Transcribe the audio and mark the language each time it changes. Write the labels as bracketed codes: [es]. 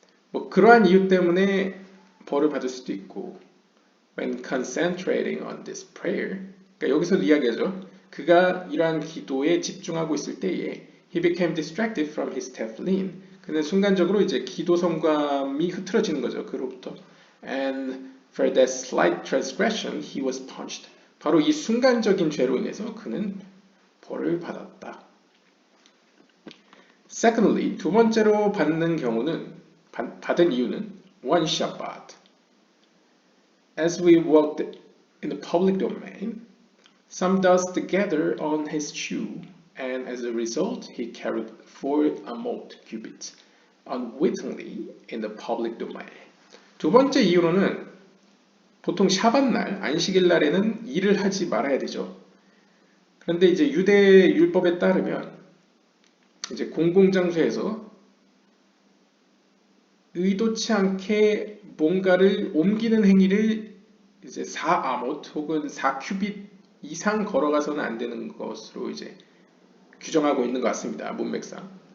[ko] 뭐 그러한 이유 때문에 벌을 받을 수도 있고, [en] when concentrating on this prayer, [ko] 그러니까 여기서도 이야기하죠. 그가 이러한 기도에 집중하고 있을 때에 [en] he became distracted from his tefillin. [ko] 그는 순간적으로 이제 기도 성감이 흐트러지는 거죠. 그로부터. [en] And for that slight transgression, he was punished. [ko] 바로 이 순간적인 죄로 인해서 그는 벌을 받았다. [en] Secondly, [ko] 두 번째로 받는 경우는 받은 이유는 [en] one Shabbat. As we walked in the public domain, some dust gathered on his shoe, and as a result, he carried 4 amot cubits unwittingly in the public domain. [ko] 두 번째 이유로는 보통 샤밧날, 안식일 날에는 일을 하지 말아야 되죠. 그런데 이제 유대 율법에 따르면 이제 공공장소에서 의도치 않게 뭔가를 옮기는 행위를 이제 4아못 혹은 4큐빗 이상 걸어가서는 안 되는 것으로 이제 규정하고 있는 것 같습니다. 문맥상.